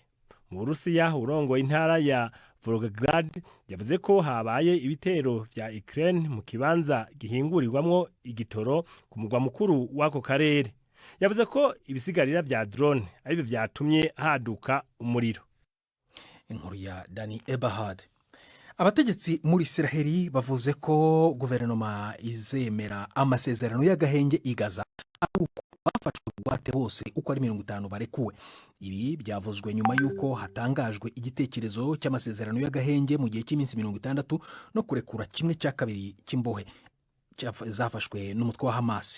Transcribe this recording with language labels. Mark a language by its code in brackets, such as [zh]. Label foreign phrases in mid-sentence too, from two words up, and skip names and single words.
[rn] Mu Burusiya urongoye intara ya Volgograd yavuze ko habaye ibitero vya Ukraine mu kibanza gihingurirwamwo igitoro ku mugwa mukuru w'ako karere. Yavuze ko ibisigarira vya drone arivyo vyatumye haduka umuriro. Inkuru ya Dani Ebahad. Abategetsi muri Israeli bavuze ko guverinoma izemera amasezerano y'agahenge igaza ari uko bafashwe bugwate bose uko ari 50 barekuwe. Ibi byavuzwe nyuma y'uko hatangajwe igitekerezo cy'amasezerano y'agahenge mu gihe cy'iminsi 60 no kurekura kimwe cya kabiri cy'imbohe zafashwe n'umutwe wa Hamas.